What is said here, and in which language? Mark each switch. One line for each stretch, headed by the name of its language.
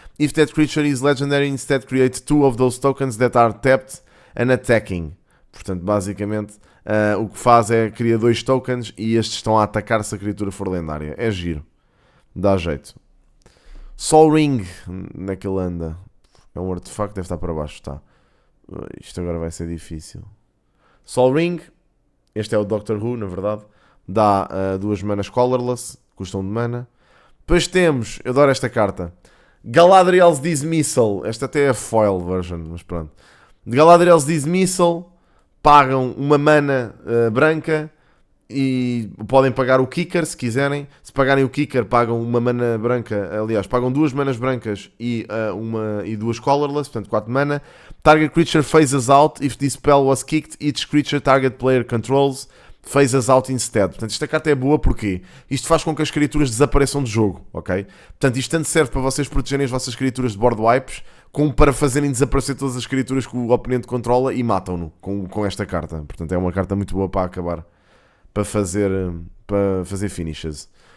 English: If that creature is legendary, instead create 2 of those tokens that are tapped and attacking.
Portuguese: Portanto, basicamente, o que faz é cria 2 tokens e estes estão a atacar se a criatura for lendária. É giro. Dá jeito. Sol Ring, onde é que ele anda? É um artefacto, deve estar para baixo. Está. Isto agora vai ser difícil. Sol Ring, este é o Doctor Who, na verdade. Dá 2 manas colorless, custam de mana. Depois temos, eu adoro esta carta, Galadriel's Dismissal. Esta até é a foil version, mas pronto. De Galadriel's Dismissal, pagam uma mana branca e podem pagar o Kicker se quiserem. Se pagarem o Kicker, pagam uma mana branca. Aliás, pagam 2 manas brancas e 2 colorless, portanto 4 mana.
English: Target creature phases out. If this spell was kicked, each creature target player controls phases out instead.
Portuguese: Portanto, esta carta é boa porque isto faz com que as criaturas desapareçam do jogo, ok? Portanto, isto tanto serve para vocês protegerem as vossas criaturas de board wipes, como para fazerem desaparecer todas as criaturas que o oponente controla e matam-no com esta carta. Portanto, é uma carta muito boa para acabar, para fazer finishes.